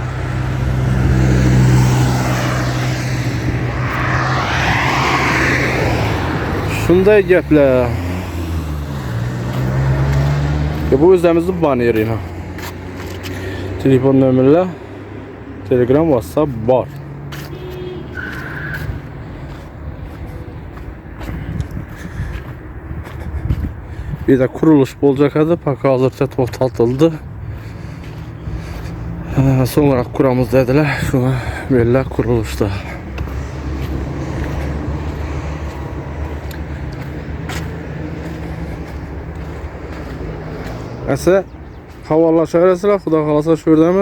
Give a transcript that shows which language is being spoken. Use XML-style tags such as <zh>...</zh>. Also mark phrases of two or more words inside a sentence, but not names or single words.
<uz>Shunday gaplar. Bu o'zimizning baneri. Telefon nomerlar, Telegram, WhatsApp bor.</uz> <tr>Bir de kuruluş olacak adı</tr> <uz>hozircha to'xtatildi. Sonra kuramiz dedilar. Shuna bellar qurilishda. Asa havolashaverasizlar, xudo xolasa shu yerdamiz.</uz>